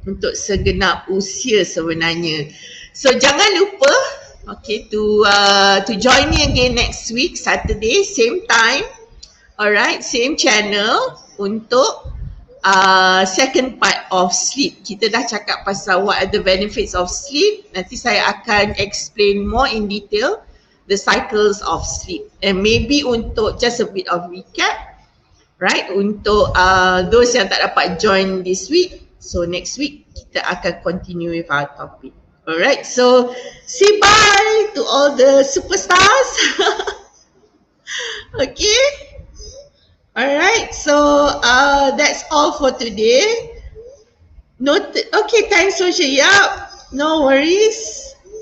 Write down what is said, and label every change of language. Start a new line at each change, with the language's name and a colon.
Malay: Untuk segenap usia sebenarnya.
English: So
Malay: jangan lupa,
English: okay, to join me again next week, Saturday, same time. Alright, same channel untuk second part of sleep.
Malay: Kita dah cakap pasal
English: what are the benefits of sleep.
Malay: Nanti saya akan
English: explain more in detail the cycles of sleep. And maybe untuk just a bit of recap, right?
Malay: Untuk those yang tak dapat
English: join this week. So next week
Malay: kita akan
English: continue with our topic. Alright, so say bye to all the superstars. Okay. Alright, so that's all for today. Noted. Okay, thanks Sosha. Yup, no worries.